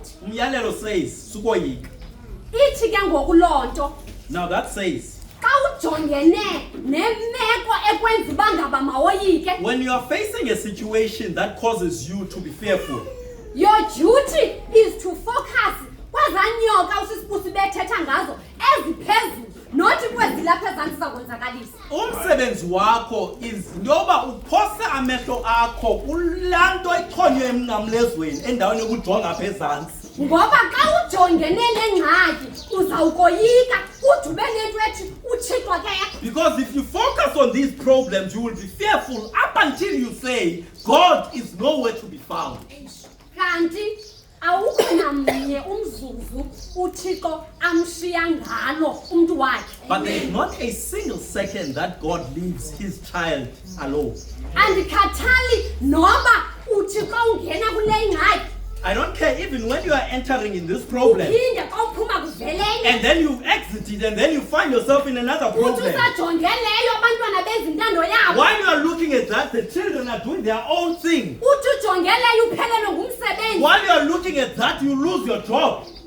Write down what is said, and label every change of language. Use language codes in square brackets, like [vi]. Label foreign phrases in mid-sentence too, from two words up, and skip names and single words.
[en] Umyalelo says, sukoyika. Now that says, when you are facing a situation that causes you to be fearful, your duty is to focus [xh] umsebenzi wakho is njoba uphose amehlo akho kulanto echonywe emnqamlezweni endaweni yokujonga phezantsi. Ngoba xa ujongene nengxaki uzawukoyika udube nento ethi uThixo ke. [en] Because if you focus on these problems, you will be fearful up until you say God is nowhere to be found. [xh] Kanti awukho namnye umzuzu uThixo amshiya ngalo umuntu wakhe. [en] But there is not a single second that God leaves His child alone. [xh] Andikhathali noba uThixo ungena kule ngxaki. [en] I don't care even when you are entering in this problem and then you exit it and then you find yourself in another problem. While you are looking at that, the children are doing their own thing. While you are looking at that, you lose your job.